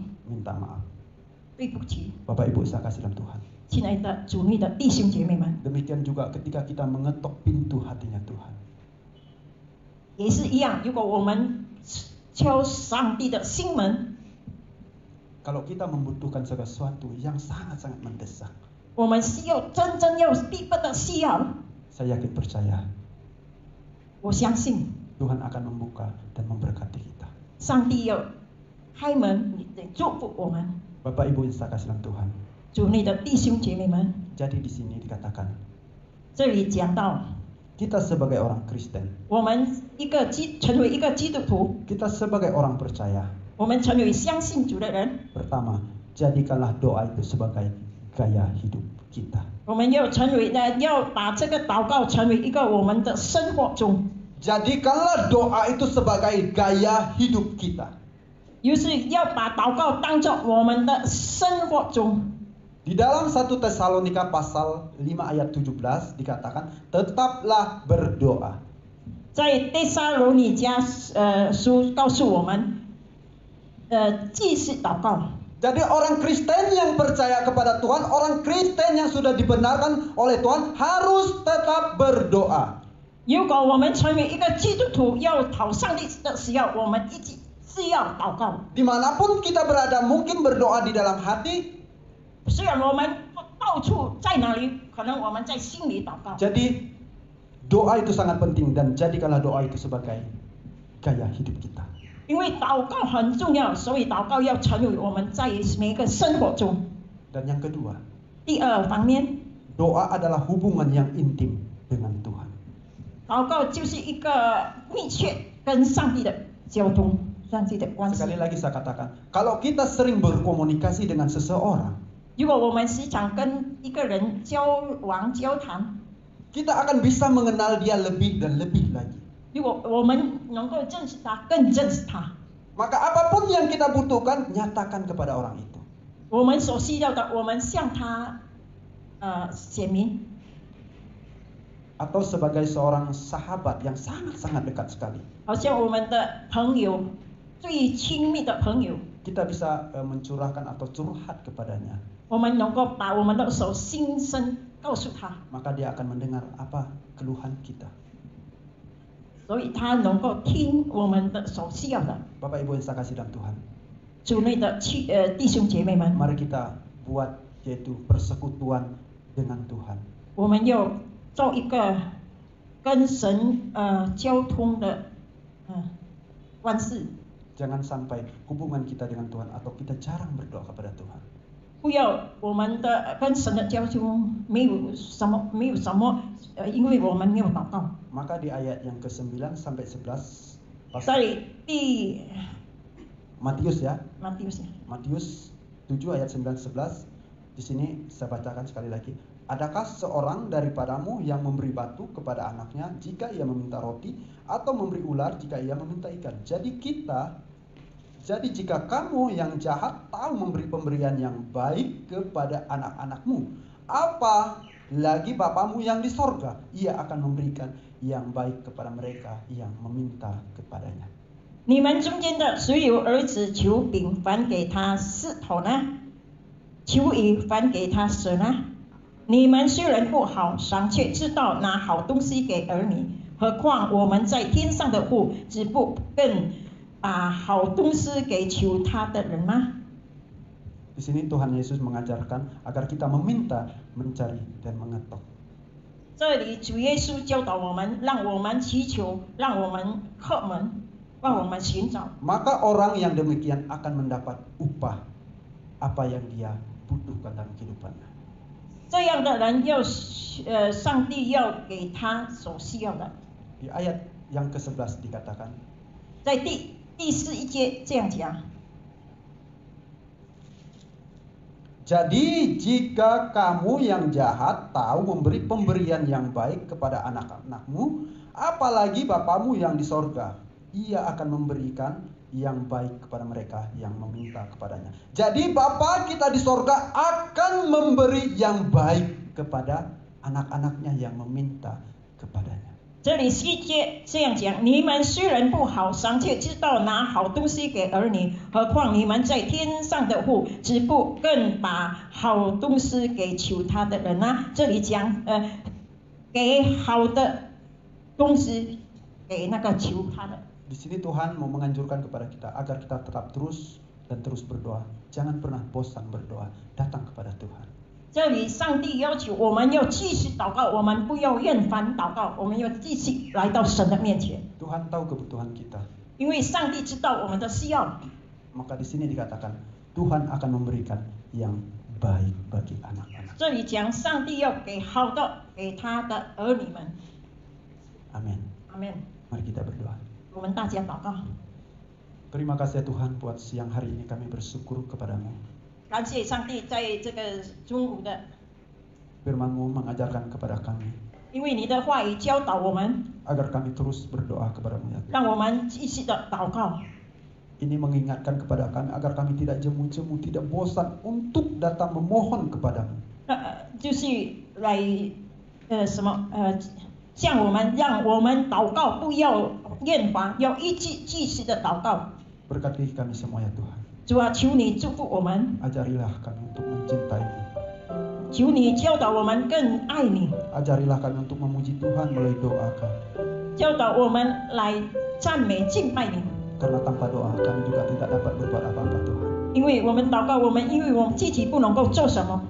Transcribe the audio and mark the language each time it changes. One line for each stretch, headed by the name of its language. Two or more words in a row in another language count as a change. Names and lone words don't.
Indonesian: Minta maaf.
Chinese: 对不起，
Indonesian: Bapak Ibu saya kasih dalam Tuhan.
Chinese: 亲爱的主内的弟兄姐妹们，
Indonesian: Demikian juga ketika kita mengetok pintu hatinya Tuhan.
Chinese: 也是一样。如果我们敲上帝的心门，
Indonesian: Kalau kita membutuhkan sesuatu yang sangat-sangat mendesak,
Chinese: 我们需要真正要逼迫的需要，
Indonesian: saya yakin percaya
Chinese: 我相信
Indonesian: Tuhan akan membuka dan memberkati kita.
Chinese: 上帝要开门，你得祝福我们。
Indonesian: Bapak Ibu yang saya kasih dalam Tuhan.
Chinese: 主内的弟兄姐妹们，
Indonesian: Jadi di sini dikatakan
Chinese: 这里讲到
Indonesian: kita sebagai orang Kristen,
Chinese: 我们成为一个基督徒，
Indonesian: kita sebagai orang percaya,
Chinese: 我们成为相信主的人，
Indonesian: pertama, jadikanlah doa itu sebagai gaya hidup kita.
Chinese: 我们要把这个祷告成为一个我们的生活中，
Indonesian: Jadikanlah doa itu sebagai gaya hidup kita.
Chinese: 就是要把祷告当作我们的生活中。
Indonesian: Di dalam 1 Tesalonika pasal 5 ayat 17 dikatakan, tetaplah berdoa.
Chinese: 在帖撒罗尼迦书告诉我们，继续祷告。
Indonesian: Jadi orang Kristen yang percaya kepada Tuhan, orang Kristen yang sudah dibenarkan oleh Tuhan harus tetap berdoa.
Chinese: 如果我们成为一个基督徒，要讨上帝的需要，我们一直是要祷告。
Indonesian: Dimanapun kita berada, mungkin berdoa di dalam hati.
Chinese: 虽然我们到处在哪里，可能我们在心里祷告。
Indonesian: Jadi doa itu sangat penting dan jadikanlah doa itu sebagai gaya hidup kita.
Chinese: 因为祷告很重要，所以祷告要成为我们在每一个生活中。
Indonesian: Dan yang kedua,
Chinese: 第二方面，
Indonesian: doa adalah hubungan yang intim dengan Tuhan.
Chinese: 祷告就是一个密切跟上帝的交通，上帝的关系。
Indonesian: Sekali lagi saya katakan, kalau kita sering berkomunikasi dengan seseorang,
Chinese: 如果我们时常跟一个人交往交谈，
Indonesian: kita akan bisa mengenal dia lebih dan lebih lagi.
Chinese: 如果我们能够认识他，更认识他，
Indonesian: Maka apapun yang kita butuhkan, nyatakan kepada orang itu.
Chinese: 我们所需要的，我们向他显明。
Indonesian: Atau sebagai seorang sahabat yang sangat-sangat dekat sekali.
Chinese: 好像我们的朋友，最亲密的朋友，
Indonesian: Kita bisa mencurahkan atau curhat kepadanya.
Chinese: 我们能够把我们的手心声告诉他，
Indonesian: Maka dia akan mendengar apa keluhan kita.
Chinese: 所以他能够听我们的所需要的。
Indonesian: Bapak Ibu yang saya kasih dalam Tuhan,
Chinese: 主内的弟兄姐妹们，
Indonesian: mari kita buat yaitu persekutuan dengan Tuhan.
Chinese: 我们要做一个跟神交通的关系，
Indonesian: Jangan sampai hubungan kita dengan Tuhan atau kita jarang berdoa kepada Tuhan.
Chinese: 不要我们的跟神的交通没有什么，因为我们没有祷告。
Indonesian: Maka di ayat yang ke-9 sampai 11
Chinese: 在第
Indonesian: Matius ya,
Chinese: 马蒂斯
Indonesian: Matius 7 ayat 9-11. Di sini saya bacakan sekali lagi. Adakah seorang daripadamu yang memberi batu kepada anaknya jika ia meminta roti, atau memberi ular jika ia meminta ikan? Jadi jika kamu yang jahat tahu memberi pemberian yang baik kepada anak-anakmu, apa lagi Bapamu yang di sorga, ia akan memberikan yang baik kepada mereka yang meminta kepadanya.
Chinese: 你们中间的谁有儿子求饼反给他石头呢？求鱼反给他蛇呢？你们虽然不好，尚且知道拿好东西给儿女，何况我们在天上的父，只不更把好东西给求他的人吗？
Indonesian: Di sini Tuhan Yesus mengajarkan agar kita meminta, mencari, dan mengetok.
Chinese: 这里主耶稣教导我们，让我们祈求，让我们叩门，让我们寻找。
Indonesian: Maka orang yang demikian akan mendapat upah apa yang dia butuhkan dalam kehidupannya.
Chinese: 这样的人要上帝要给他所需要的。
Indonesian: Di ayat yang ke-11 dikatakan,
Chinese: 在第11节这样讲。
Indonesian: Jadi jika kamu yang jahat tahu memberi pemberian yang baik kepada anak-anakmu, apalagi Bapamu yang di sorga, ia akan memberikan yang baik kepada mereka yang meminta kepadanya. Jadi Bapa kita di sorga akan memberi yang baik kepada anak-anaknya yang meminta kepadanya.
Chinese: 这里世界这样讲，你们虽然不好，尚且知道拿好东西给儿女，何况你们在天上的父，只不更把好东西给求他的人呢？这里讲给好的东西给那个求他的。
Indonesian: Di sini Tuhan mau menganjurkan kepada kita agar kita tetap terus dan terus berdoa. Jangan pernah bosan berdoa. Datang kepada Tuhan.
Chinese: 这里上帝要求我们要继续祷告，我们不要厌烦祷告，我们要继续来到神的面前。
Indonesian: Tuhan tahu kebutuhan kita.
Chinese: 因为上帝知道我们的需要。
Indonesian: Maka di sini dikatakan Tuhan akan memberikan yang baik bagi anak-anak.
Chinese: 这里讲上帝要给好的给他的儿女们。
Indonesian: Amin.
Chinese: 阿门。
Indonesian: Mari kita berdoa.
Chinese: 我们大家祷告。
Indonesian: Terima kasih ya Tuhan buat siang hari ini kami bersyukur kepadamu.
Chinese: 感谢上帝在这个中午的，
Indonesian: Firman-Mu mengajarkan kepada kami
Chinese: 因为你的话语教导我们，
Indonesian: agar kami terus berdoa kepadamu ya Tuhan.
Chinese: 让我们继续的祷告。
Indonesian: Ini mengingatkan kepada kami agar kami tidak jemu-jemu, tidak bosan untuk datang memohon kepadamu.
Chinese: 就是来向我们，让我们祷告不要厌烦，要一直继续的祷告。
Indonesian: Berkati kami semua ya Tuhan.
Chinese: 主啊，求你祝福我们，
Indonesian: Ajarilah kami untuk mencintai-Mu.
Chinese: 求你教导我们更爱你，
Indonesian: Ajarilah kami untuk memuji Tuhan melalui doa kami.
Chinese: 教导我们来赞美敬拜你。
Indonesian: Karena tanpa doa kami juga tidak dapat berbuat apa-apa Tuhan.
Chinese: 因为我们祷告，因为我们自己不能够做什么。